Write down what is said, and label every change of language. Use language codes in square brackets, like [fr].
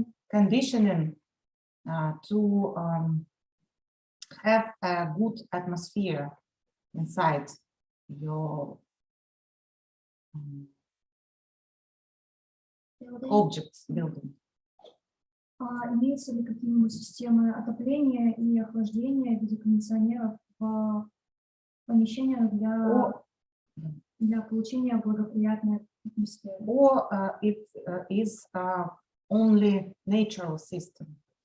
[en] conditioning to have a good atmosphere inside your objects building? [ru] Имеются ли какие-нибудь системы отопления и охлаждения в виде кондиционеров в помещениях для получения благоприятной атмосферы? [en] Or it is only natural system?